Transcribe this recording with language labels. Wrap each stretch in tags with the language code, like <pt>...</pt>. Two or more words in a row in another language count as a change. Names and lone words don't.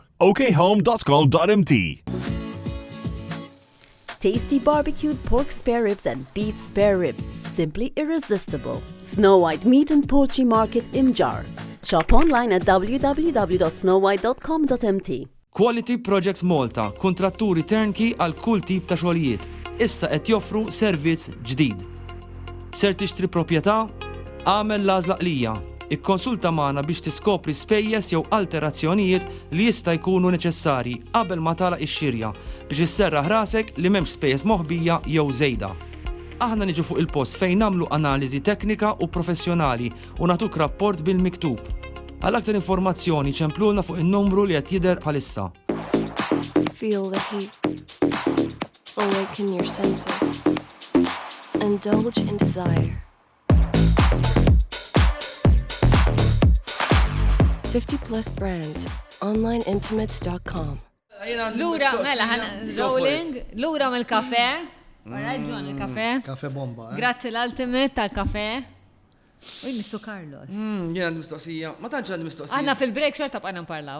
<en>okhome.com.mt. Tasty barbecued pork spare ribs and beef spare ribs, simply irresistible. Snow White Meat and Poultry Market Imjar. Shop online at www.snowwhite.com.mt.</en> <mt>Quality Projects Malta, kontratturi turnkey għal kull tip ta' xogħlijiet. Issa qed joffru servizz ġdid. Ser tixtri proprjetà? Għamel l-għażla qlija. Ikkonsulta magħna biex tiskopri spejjeż jew alterazzjonijiet li jista' jkunu neċessarji qabel ma tagħlaq ix-xirja biex isserraħ rasek li m'hemmx spejjeż moħbija jew żejda. Aħna niġu fuq il-post fejn nagħmlu analiżi teknika u professjonali u nagħtuk rapport bil-miktub. Għal aktar informazzjoni ċemplulna fuq in-numru li qed jidher bħalissa.</mt> <en>Feel the heat. Awaken your senses. Indulge in desire. 50 plus brands. Onlineintimates.com.</en> <mt>Lura, mela, rolling, lura mill-kafe. Raġun il-kafe. Kafe bomba. Grazzi l-Ultimate tal-kafe. Uj, Missu Carlos. Jien għandi mistoqsija. Ma tantx għandi mistoqsija. Għanna fil-break xorta bqajna nparlaw.</mt>